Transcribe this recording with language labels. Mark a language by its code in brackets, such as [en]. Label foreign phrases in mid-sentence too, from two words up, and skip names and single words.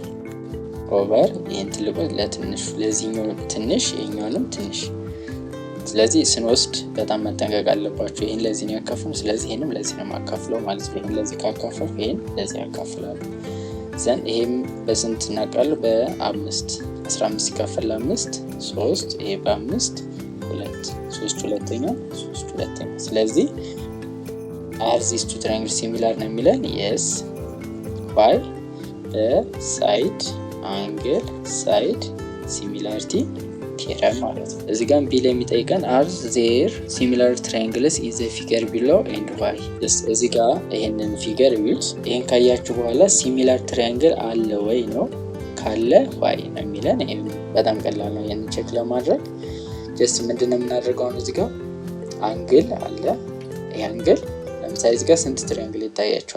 [am] ኦቨር ይሄን ትልቁን ለትንሽ ለዚህኛው ትንሽ ይሄኛውንም ትንሽ ስለዚህ ስንወስድ በጣም መጠንቀቅ አለባችሁ። ይሄን ለዚህ ነው ያካፍሉ፣ ስለዚህ ይሄንም ለዚህ ነው ማካፍለው ማለት ነው። ይሄን ለዚህ ካካፈሉ ይሄን ለዚህ ያካፍላሉ። ዘን ይሄም በስንት እናውቃለን? በ5 15 ሲካፈል ለ5 3 ይሄ በ5 2 3 ሁለተኛ 3 ሁለተኛ። ስለዚህ [en] are these two triangles similar [am] ነው የሚለን? [en] yes by the side angle side similarity theorem [am] ማለት ነው። እዚህ ጋር ቢ ላይ የሚጠይቀን [en] are there similar triangles in the figure below and why? [am] እዚህ ጋር ይሄንን ፊገር ቢዩት ይሄን ካያችሁ በኋላ [en] similar triangle [am] አለ ወይ ነው። ካለ why ነው የሚለን። ይሄ በጣም ቀላል ነው ይሄን ቼክ ለማድረግ። ጀስት ምንድነው የምናደርገው? አሁን እዚህ ጋር አንግል አለ። ይሄ አንግል ለምሳሌ እዚህ ጋር ስንት ትራያንግል ይታያችኋል?